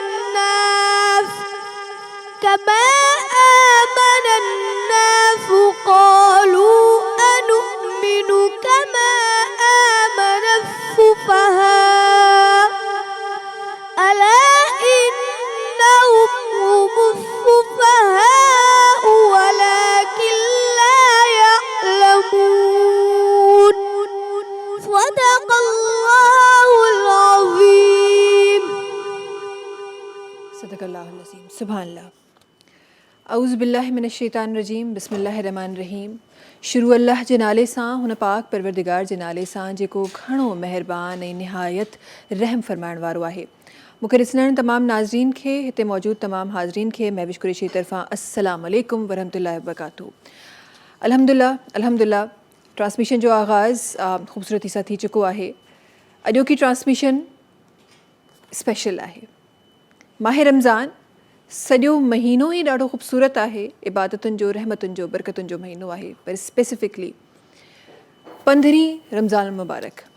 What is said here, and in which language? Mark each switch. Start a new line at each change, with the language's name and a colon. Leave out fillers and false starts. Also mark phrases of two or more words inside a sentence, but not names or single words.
Arabic: الناس قالوا أنؤمن كما آمن السفهاء ألا إنهم هم السفهاء ولكن لا يعلمون. صدق الله العظيم. صدق اللہ العظیم. سبحان اللہ. اعوذ باللہ من الشیطان الرجیم. بسم اللہ الرحمن الرحیم.
Sindhi: شروع اللہ जे नाले सां, हुन पाक परवरदिगार जे नाले सां जेको घणो महिरबान ऐं निहायत रहम फरमाइण वारो आहे. मूंखे ॾिसण तमामु नाज़रीन खे, हिते मौजूदु तमामु हाज़रीन खे महविश कुरैशी तरफ़ां
Arabic: السلام عليكم ورحمة الله وبركاته.
Sindhi: अल्हम्दुलिल्लाह ट्रांसमिशन जो आगाज़ ख़ूबसूरती सां थी चुको आहे. अॼोकी ट्रांसमिशन स्पेशल आहे. माह रमज़ान सॼो महीनो ई ॾाढो ख़ूबसूरत आहे. इबादतुनि जो, रहमतुनि जो, बरकतुनि जो महीनो आहे. पर स्पेसिफिकली 15 रमज़ान मुबारक.